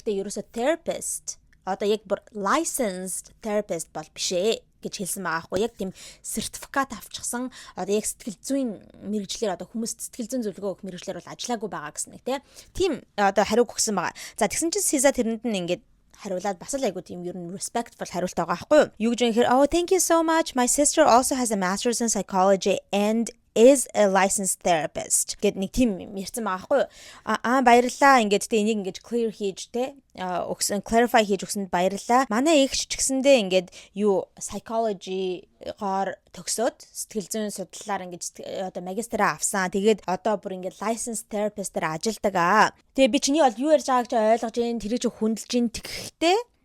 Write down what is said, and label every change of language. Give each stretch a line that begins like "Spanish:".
Mongolian: Гэхдээ ерөөсөө therapist одоо яг бүр licensed therapist бол бишээ гэж хэлсэн байгаа хгүй. Яг тийм сертификат авчихсан одоо яг сэтгэл зүйн мэрэгчлэр одоо хүмүүст сэтгэл зүйн зөвлөгөө өгөх мэрэгчлэр бол ажиллаагүй байгаа гэсэн нэг тийм одоо хариу өгсөн байгаа. За тэгсэн чинь SZA тэрэнд нь ингээд хариулаад бас л айгу тийм ер нь respectful хариулт байгаа байхгүй юу? Юу гэж юм хэрэг
English: oh thank you so much. My sister also has a master's in psychology and is a licensed therapist
Mongolian: гэд нэг тийм ярьсан байгаа хгүй юу. Баярлалаа ингээд тэ энийг ингээд clear хийж тэ өгсөн clarify хийж өгсөнд баярлалаа. Манай эгч ч гэсэндээ ингээд юу psychology-гоор төгсөөд сэтгэл зүйн судлалаар ингээд одоо магистраа авсан. Тэгээд одоо бүр ингээд licensed therapist-ээр ажилладаг аа. Тэгээ би чиний бол юу ярьж байгааг чи ойлгож гин тэр чи хүндэлж гин тэгэхдээ